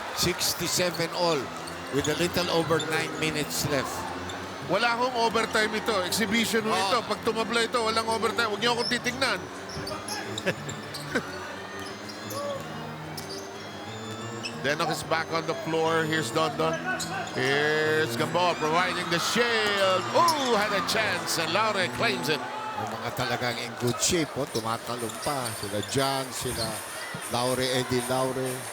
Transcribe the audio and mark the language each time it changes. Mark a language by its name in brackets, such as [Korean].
[English] 67 all with a little over 9 minutes left. [Filipino] Wala akong overtime ito. Exhibition mo ito. Pag tumabla ito, walang overtime. Huwag niyo akong titignan. [English] Denok is back on the floor. Here's Dondon. Here's Gamboa providing the shield. Oh, had a chance. And Laure claims it. [Filipino] Yung mga talagang [English] in good shape, [Filipino] tumatalong pa. Sila John, sila Laure, Eddie Laure.